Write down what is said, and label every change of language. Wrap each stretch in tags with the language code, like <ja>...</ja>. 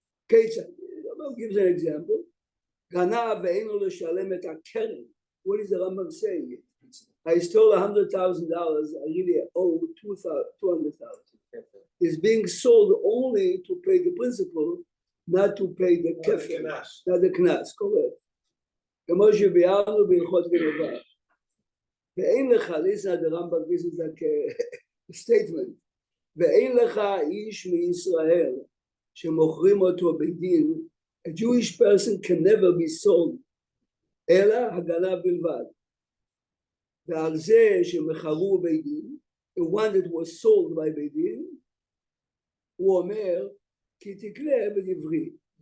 <he>Ketzad,</he> <en>Rambam gives an example.</en> <he>Ganav ve'eino leshalem et hakeren.</he> <en>What is the Rambam saying? I stole $100,000. I really owe $200,000. It's being sold only to pay the principal, not to pay the kefir, not the knas. Correct.</en> <he>כמו שביארנו בהלכות גנבה. ואין לך,</he> <en>listen at the Rambam, this is like a statement.</en> <he>ואין לך איש מישראל שמוכרים אותו בדין.</he> <en>A Jewish person can never be sold.</en> <he>אלא הגנה בלבד. ועל זה שמכרו בית דין,</he> <en>the one that was sold by</en> <he>בית דין, הוא אומר, כי תקנה בדברי.</he>